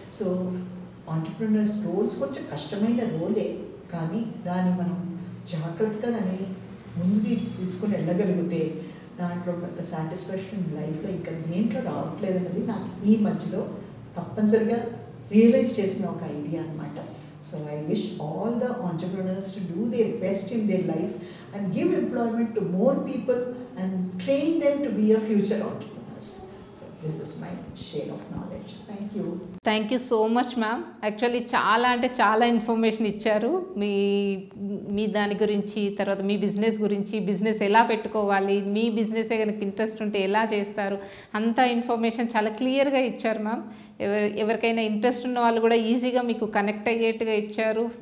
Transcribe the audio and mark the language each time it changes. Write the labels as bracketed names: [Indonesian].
[Telugu] So entrepreneurs roles కొంచెం కష్టమైన రోలే, కానీ దాన్ని మనం జాగ్రత్తగా దాన్ని ముందుకు తీసుకుని వెళ్ళగలిగితే దాంట్లో కొంత సాటిస్ఫాక్షన్ లైఫ్లో ఇంకా దేంట్లో రావట్లేదు అన్నది నాకు ఈ మధ్యలో తప్పనిసరిగా రియలైజ్ చేసిన ఒక ఐడియా అనమాట. [English] So I wish all the entrepreneurs to do their best in their life and give employment to more people and train them to be a future entrepreneurs. So this is my share of knowledge. Thank you. [Telugu] Thank you so much ma'am. Actually చాలా అంటే చాలా information ఇచ్చారు మీ దాని గురించి, తర్వాత మీ business గురించి, business ఎలా పెట్టుకోవాలి, మీ బిజినెసే కనుక ఇంట్రెస్ట్ ఉంటే ఎలా చేస్తారు, అంత ఇన్ఫర్మేషన్ చాలా క్లియర్గా ఇచ్చారు మ్యామ్. ఎవరికైనా ఇంట్రెస్ట్ ఉన్న వాళ్ళు కూడా ఈజీగా మీకు కనెక్ట్ అయ్యేట్టుగా ఇచ్చారు.